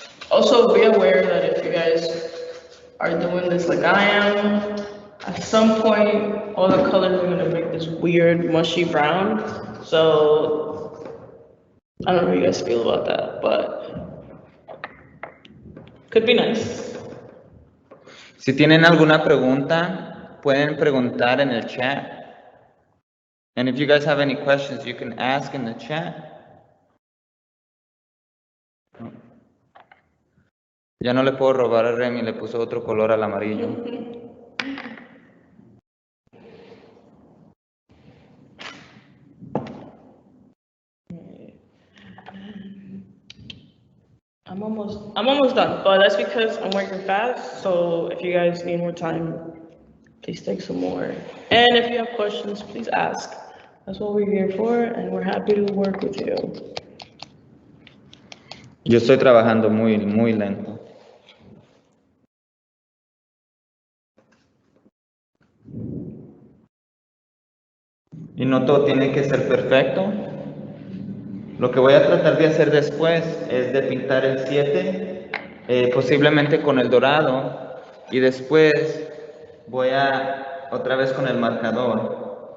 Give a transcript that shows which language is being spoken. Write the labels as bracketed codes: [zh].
[en] Also, be aware that if you guys are doing this like I am, at some point, all the colors are gonna make this weird, mushy brown. So, I don't know how you guys feel about that, but could be nice. [es] Si tienen alguna pregunta, pueden preguntar en el chat. [en] And if you guys have any questions, you can ask in the chat. [es] Ya no le puedo robar a Remy, le puso otro color al amarillo. [en] I'm almost done, but that's because I'm working fast. So if you guys need more time, please take some more. And if you have questions, please ask. That's what we're here for, and we're happy to work with you. [es] Yo estoy trabajando muy lento. Y no todo tiene que ser perfecto. Lo que voy a tratar de hacer después es de pintar el 7, posiblemente con el dorado, y después voy a otra vez con el marcador.